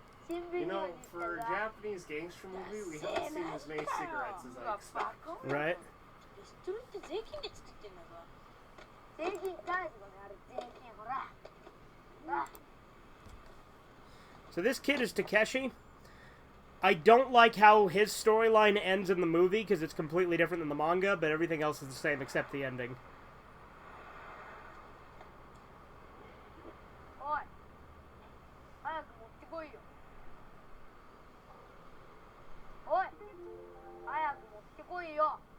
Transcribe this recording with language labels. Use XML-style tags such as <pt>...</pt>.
<en>You know, for a Japanese gangster movie, we haven't seen as many cigarettes as I expected. Right?</en> <ja>それって税金で作ってんだぞ。税金返すのね、あれ税金ほら。</ja> <en>So this kid is Takeshi. I don't like how his storyline ends in the movie because it's completely different than the manga, but everything else is the same except the ending.</en> <ja>おい、早く持ってこいよ。おい、早く持ってこいよ。</ja>